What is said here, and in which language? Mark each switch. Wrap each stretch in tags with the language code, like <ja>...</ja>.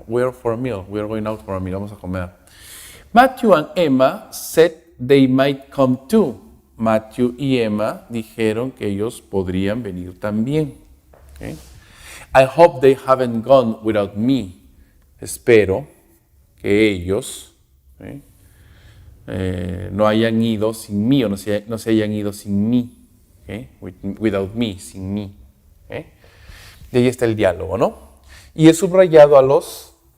<en>We are going out for a meal,</en> <es>vamos a comer.</es> <en>Matthew and Emma said they might come too.</en> <es>Matthew y Emma dijeron que ellos podrían venir también, ¿ok?</es> <en>I hope they haven't gone without me.</en> <es>Espero que ellos no hayan ido sin mí o no se hayan ido sin mí. ¿Okay?</es> <en>Without me,</en> <es>sin mí. ¿Okay? Y ahí está el diálogo, ¿no? Y he subrayado a los</es>